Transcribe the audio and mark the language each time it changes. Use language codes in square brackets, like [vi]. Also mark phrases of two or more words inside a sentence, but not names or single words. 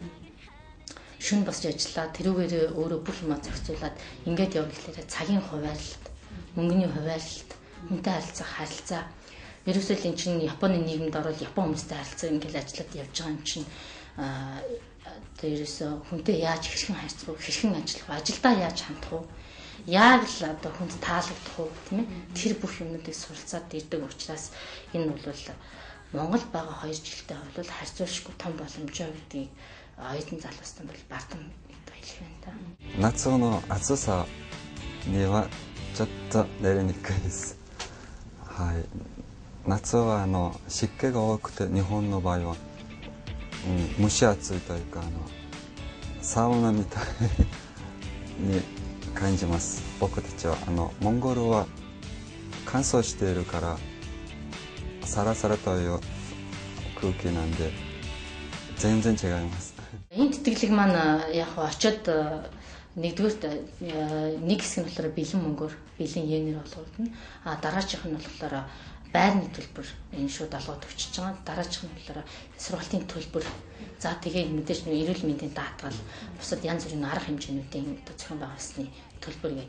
[mn] Шүн босч ажиллаад тэрүүгээр өөрөө бүх юмаа зохицуулаад ингээд явна гэхлээр цагийн хуваарлалт, мөнгөний хуваарлалт, хүнтэй харилцаа ерөөсөө л эн чинь Японы нийгэмд орол Япон хүмүүстэй харилцаа ингээл ажиллаад явж байгаа юм чинь одоо ерөөсөө хүнтэй яаж хэрхэн харьцах вэ, хэрхэн ажиллах вэ, ажилдаа яаж хандах вэ, яг л одоо хүнд таалагдах уу тийм ээ. Тэр бүх юмнуудыг суралцаад ирдэг учраас энэ бол Монгол байгаа 2 жилдээ бол харьцуулшгүй том боломжоо гэдгийг оюутан залуустан бол бардам хэлэх байна та. [ja] 夏の暑さにはちょっと寝れにくいです。はい。夏は湿気が多くて日本の場合は、蒸し暑いというかサウナみたいに感じます。僕たちはモンゴルは乾燥しているからサラサラという空気なんで全然違います。 [mn] Энэ тэтгэлэг маань яг очоод нэгдүгээрт нэг хэсэг нь болохоор бэлэн мөнгөөр бэлэн йенээр олгогдно. Дараачих нь болохоор байрны төлбөр энэ шууд олгоод өгч байгаа. Дараачих нь болохоор сургалтын төлбөр. За тэгээд мэдээж эрүүл мэндийн даатгал, бусад янз бүрийн арга хэмжээнүүдийн зохион байгуулсны төлбөр гэдэг.